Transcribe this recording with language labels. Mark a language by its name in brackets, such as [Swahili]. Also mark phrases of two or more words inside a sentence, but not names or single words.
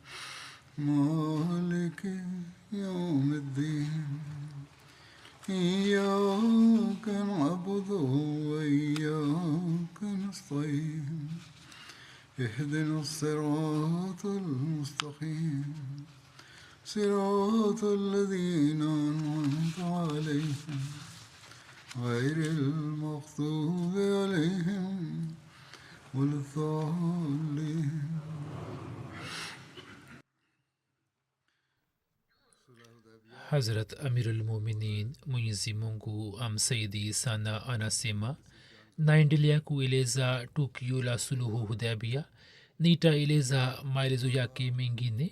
[Arabic] مالك يوم الدين إياك نعبد وإياك نستعين اهدنا الصراط المستقيم صراط الذين أنعمت عليهم غير المغضوب عليهم ولا الضالين. [Swahili] Hazrat Amirul Muminin Mwenyezi Mungu amsaidie sana anasema, naendelea kueleza tukio la suluhu Hudaybiyah. Nitaeleza maelezo yake mengine.